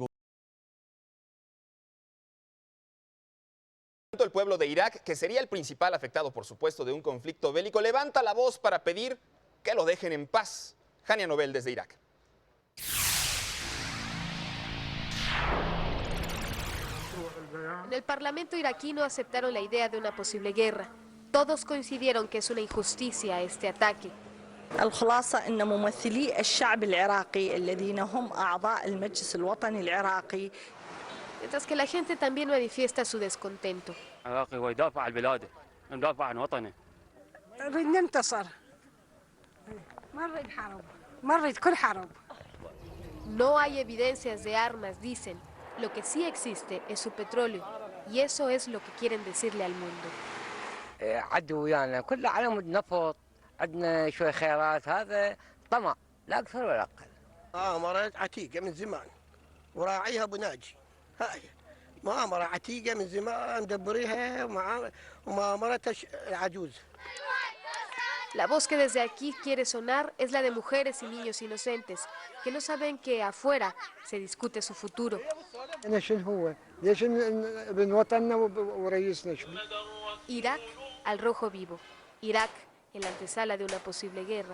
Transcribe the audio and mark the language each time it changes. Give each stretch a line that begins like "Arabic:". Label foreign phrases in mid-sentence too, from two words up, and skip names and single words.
Spanish: El pueblo de Irak, que sería el principal afectado, por supuesto, de un conflicto bélico, levanta la voz para pedir que lo dejen en paz. Jania Nobel desde Irak. En el Parlamento iraquí no aceptaron la idea de una posible guerra. Todos coincidieron que es una injusticia este ataque.
Arabic: الخلاصة أن ممثلي الشعب العراقي الذين هم أعضاء المجلس الوطني العراقي.
Spanish: Mientras que la gente también manifiesta su descontento.
Arabic: العراقي هو يدافع عن بلاده، يدافع عن وطنه. نريد ننتصر. ما نريد حرب، ما نريد كل حرب.
Spanish: No hay evidencias de armas, dicen. Lo que sí existe es su petróleo. Y eso es lo que quieren decirle al mundo.
Arabic: عدوا ويانا كلها على مود نفط، عندنا شوي خيارات، هذا طمع لا اكثر ولا اقل. مؤامرة عتيقة من زمان وراعيها ابو ناجي، هاي مؤامرة عتيقة من زمان مدبريها ومؤامرة عجوز.
Spanish: La voz que desde aquí quiere sonar es la de mujeres y niños inocentes que no saben que afuera se discute su futuro. Irak al rojo vivo, Irak en la antesala de una posible guerra.